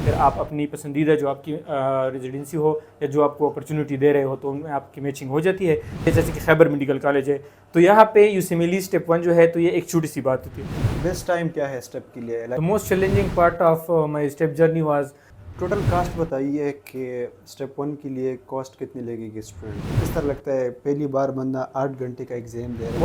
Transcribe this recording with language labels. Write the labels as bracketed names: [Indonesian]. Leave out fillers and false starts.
[Urdu] پھر آپ اپنی پسندیدہ جو آپ کی ریزیڈنسی ہو یا جو آپ کو اپرچونٹی دے رہے ہو تو ان میں آپ کی میچنگ ہو جاتی ہے. جیسے کہ خیبر میڈیکل کالج ہے تو یہاں پہ you C M L E step 1 جو ہے تو یہ ایک چھوٹی سی بات ہوتی ہے. بیسٹ ٹائم کیا ہے اسٹیپ کے لیے؟ [English] The most challenging part of my step journey was [Urdu] total cost بتائیے کہ اسٹیپ 1 کے لیے کاسٹ کتنی لگے گی اسٹوڈنٹ؟ کس طرح لگتا ہے پہلی بار بندا 8 گھنٹے کا ایگزام دے رہا